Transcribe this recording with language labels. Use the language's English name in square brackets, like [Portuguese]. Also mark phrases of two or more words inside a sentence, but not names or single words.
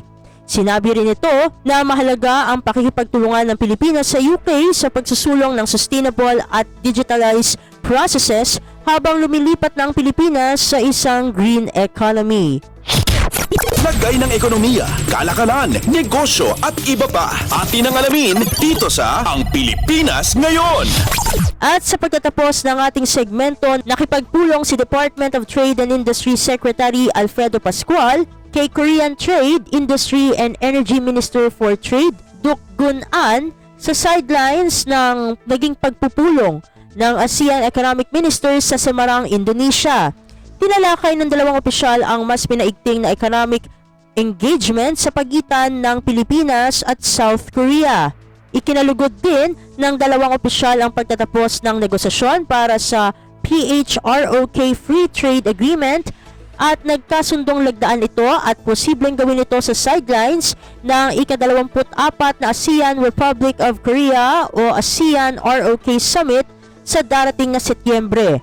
[Filipino] Sinabi rin ito na mahalaga ang pakikipagtulungan ng Pilipinas sa UK sa pagsusulong ng [English] sustainable [Filipino] at [English] digitalized processes [Filipino] habang lumilipat ng Pilipinas sa isang [English] green economy. [Filipino] Lagay ng ekonomiya, kalakalan, negosyo at iba pa. Atin ang alamin dito sa Ang Pilipinas Ngayon. At sa pagtatapos ng ating segmento, nakipagpulong si Department of Trade and Industry Secretary Alfredo Pascual kay Korean Trade, Industry and Energy Minister for Trade, Duk Gun An, sa sidelines ng naging pagpupulong ng ASEAN Economic Ministers sa Semarang, Indonesia. Tinalakay ng dalawang opisyal ang mas pinaigting na [English] economic engagement [Filipino] sa pagitan ng Pilipinas at South Korea. Ikinalugod din ng dalawang opisyal ang pagtatapos ng negosasyon para sa PHROK Free Trade Agreement at nagkasundong lagdaan ito at posibleng gawin ito sa sidelines ng ika-24 na ASEAN Republic of Korea o ASEAN ROK Summit sa darating na Setyembre.